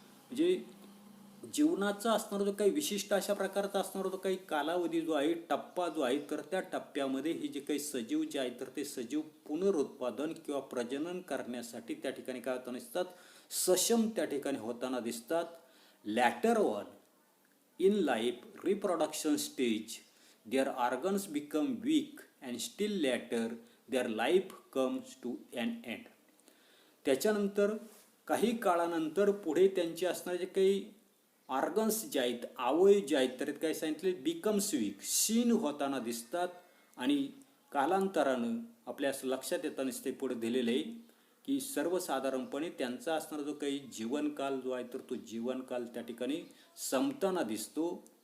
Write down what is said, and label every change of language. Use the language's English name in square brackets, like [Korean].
[Marathi] म्हणजे जीवनाचा असणारा जो काही विशिष्ट अशा प्रकारचा असणारा जो काही कालावधी जो आहे टप्पा जो आहे तर त्या टप्प्यामध्ये हे जे काही सजीव जे आहे तर ते सजीव पुनरुत्पादन किंवा प्रजनन करण्यासाठी त्या ठिकाणी काय होताना दिसतात सक्षम त्या ठिकाणी होताना दिसतात. [English] Later on in life reproduction stage their organs become weak and still later their life comes to an end. [Marathi] त्याच्यानंतर काही काळानंतर पुढे त्यांचे असणारे जे काही ऑर्गन्स जे आहेत अवयव जे आहेत तर काय सांगितले [English] becomes weak [Marathi] क्षीण होताना दिसतात. आणि कालांतरानं आपल्या लक्षात येताना ते पुढे दिलेलं आहे की सर्वसाधारणपणे त्यांचा असणारा जो काही जीवनकाल जो आहे तर तो जीवनकाल त्या ठिकाणी संपताना दिसतो.